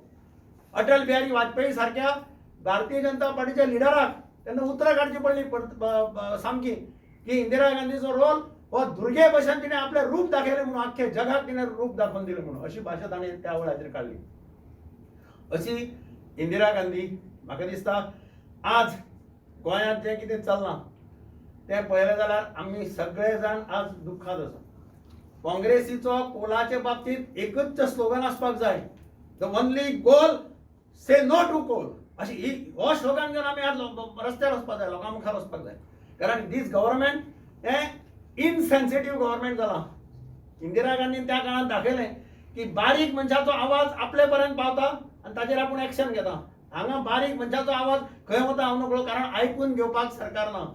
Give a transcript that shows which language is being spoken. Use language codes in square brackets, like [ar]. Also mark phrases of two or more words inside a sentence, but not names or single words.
[kok] अटल बिहारी वाजपेयी सारख्या भारतीय जनता पार्टीच्या लिडराक त्यांना उतरां काडची पडली सामकी की इंदिरा गांधीचो रोल हो दुर्गे भशेन तिने आपले रूप दाखयले म्हणून अख्खे जगाक तिने रूप दाखोवन दिले म्हणून अशी भाशा ताणें त्या वेळाचेर काडली. अशी इंदिरा गांधी म्हाका दिसता आज गोंयांत जें कितें चल्लां तें पळयलें जाल्यार आमी सगळे जाण आज दुख्खात आसा. काँग्रेसीचो कोलाचे बाबतींत एकच स्लोगन आसपाक जाय, [en] The only goal say no to coal. [kok] अशी हो स्लोगन घेवन आमी आज रस्त्यार वचपाक जाय, लोकां मुखार वचपाक जाय. कारण [en] this government [kok] हें [en] insensitive government [kok] जालां. इंदिरा गांधीन त्या काळात दाखयलें की बारीक मनशाचो आवाज आपले पर्यंत पावता आनी ताजेर आपूण एक्शन घेता. हांगा बारीक मनशाचो आवाज खंय वता हांव नकळो, कारण आयकून घेवपाक सरकार ना.